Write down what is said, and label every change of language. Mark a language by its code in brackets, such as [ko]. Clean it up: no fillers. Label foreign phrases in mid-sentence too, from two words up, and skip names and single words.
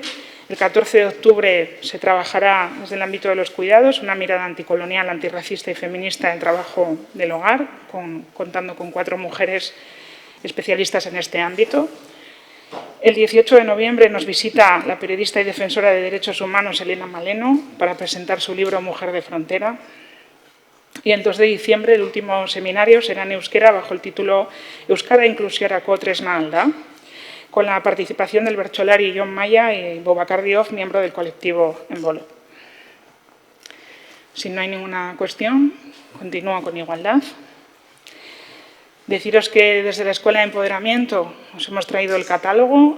[es] El 14 de octubre se trabajará desde el ámbito de los cuidados, una mirada anticolonial, antirracista y feminista del trabajo del hogar, contando con 4 mujeres especialistas en este ámbito. El 18 de noviembre nos visita la periodista y defensora de derechos humanos Elena Maleno para presentar su libro Mujer de frontera. Y el 2 de diciembre, el último seminario será en euskera bajo el título Euskara inklusiorako tresna alda, con la participación del bertsolari Jon Maya y Boubacar Diouf, miembro del colectivo Embolo. Si no hay ninguna cuestión, continúo con igualdad. Deciros que desde la Escuela de Empoderamiento os hemos traído el catálogo.